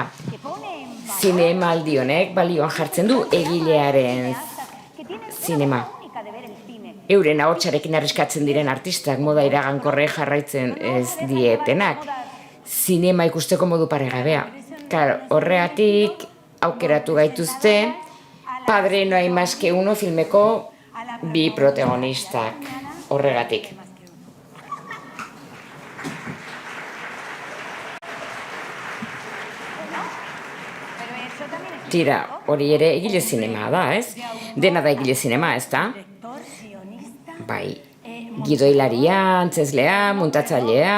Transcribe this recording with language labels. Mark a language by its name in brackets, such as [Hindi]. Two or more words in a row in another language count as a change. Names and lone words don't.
[Basque] Zinemaldi honek balioan jartzen du egilearen zinema. Euren ahotsarekin arriskatzen diren artistak moda iragankorre jarraitzen ez dietenak. Zinema ikusteko modu paregabea. Horregatik aukeratu gaituzte Padre no hay más que uno filmeko bi protagonistak. Horregatik. Tira, hori ere egile zinema da, ez? Dena da egile zinema, ez da? Bai, gidoilaria, antzeslea, muntatzailea...